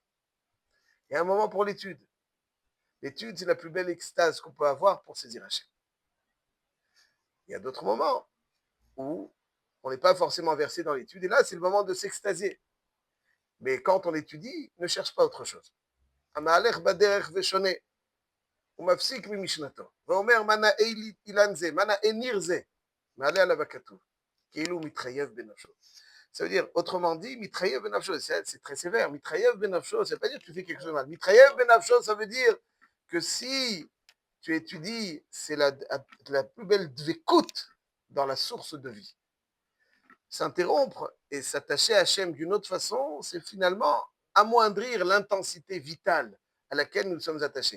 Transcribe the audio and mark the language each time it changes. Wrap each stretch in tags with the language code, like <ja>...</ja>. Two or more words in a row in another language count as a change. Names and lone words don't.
<fr>Il y a un moment pour l'étude. L'étude, c'est la plus belle extase qu'on peut avoir pour saisir Hachem. Il y a d'autres moments où on n'est pas forcément versé dans l'étude, et là, c'est le moment de s'extasier. Mais quand on étudie, ne cherche pas autre chose.</fr> <he>המהלך בדרך ושונה, ומפסיק ממשנתו, ואומר מה נאה אילן זה, מה נאה ניר זה, מעלה עליו הכתוב, כאילו הוא מתחייב בנפשו.</he> <fr>Ça veut dire, autrement dit,</fr> <he>מתחייב בנפשו,</he> <fr>c'est très sévère,</fr> <he>מתחייב בנפשו,</he> <fr>ça veut pas dire que tu fais quelque chose de mal.</fr> <he>מתחייב בנפשו,</he> <fr>ça veut dire que si tu étudies, c'est la plus belle dvekout dans la source de vie. S'interrompre et s'attacher à Hachem d'une autre façon, c'est finalement amoindrir l'intensité vitale à laquelle nous sommes attachés.</fr>